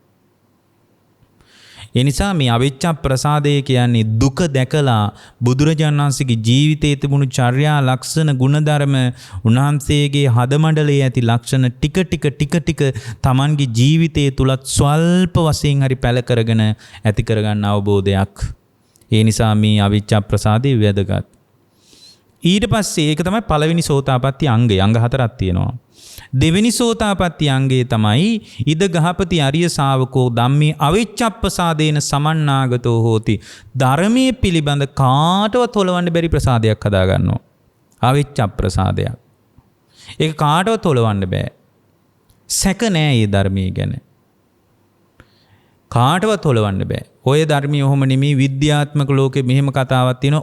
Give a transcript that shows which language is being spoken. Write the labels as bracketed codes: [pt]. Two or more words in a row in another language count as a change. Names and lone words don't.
[si] ඒ නිසා මේ අවිච්ඡ ප්‍රසාදය කියන්නේ දුක දැකලා බුදුරජාණන් වහන්සේගේ ජීවිතයේ තිබුණු චර්යා ලක්ෂණ ගුණධර්ම උන්වහන්සේගේ හදමණ්ඩලයේ ඇති ලක්ෂණ ටික Tamanගේ ජීවිතයේ තුලත් ස්වල්ප වශයෙන් හරි පැල කරගෙන ඇති කරගන්න අවබෝධයක්. ඒ නිසා මේ අවිච්ඡ ප්‍රසාදය වැදගත්. ඊට පස්සේ ඒක තමයි පළවෙනි සෝතාපට්ටි අංගය. අංග 4ක් තියෙනවා. දෙවෙනි සෝතාපට්ටි අංගයේ තමයි [pi] ඉද ගහපති අරිය ශාවකෝ ධම්මේ අවිච්ඡප්පසාදේන සමන්නාගතෝ හෝති. [si] ධර්මයේ පිළිබඳ කාටවත් හොලවන්න බැරි ප්‍රසාදයක් හදා ගන්නවා. අවිච්ඡප්පසාදයක්. ඒක කාටවත් හොලවන්න බෑ. සැක නෑ මේ ධර්මයේ ගැන. කාටවත් හොලවන්න බෑ. ඔය ධර්මයේ ඔහොම නෙමෙයි විද්‍යාත්මක ලෝකෙ මෙහෙම කතාවක් තියෙනවා.